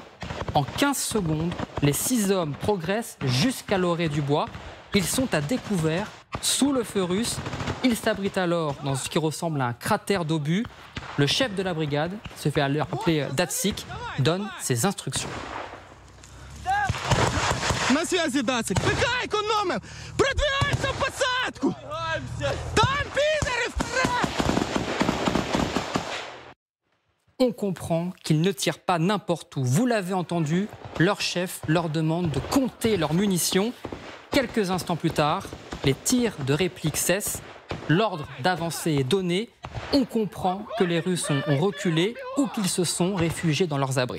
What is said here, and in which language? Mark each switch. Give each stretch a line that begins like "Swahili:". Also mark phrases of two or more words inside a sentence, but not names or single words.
French: En 15 secondes, les 6 hommes progressent jusqu'à l'orée du bois. Ils sont à découvert, sous le feu russe. Ils s'abritent alors dans ce qui ressemble à un cratère d'obus. Le chef de la brigade, se fait appeler Datsik, donne ses instructions.
Russian: На связи, Дацик. Пихай економим! Продвигайся в посадку! Там пидоры вперед!
French: On comprend qu'ils ne tirent pas n'importe où. Vous l'avez entendu, leur chef leur demande de compter leurs munitions. Quelques instants plus tard, les tirs de réplique cessent. L'ordre d'avancer est donné. On comprend que les Russes ont reculé ou qu'ils se sont réfugiés dans leurs abris.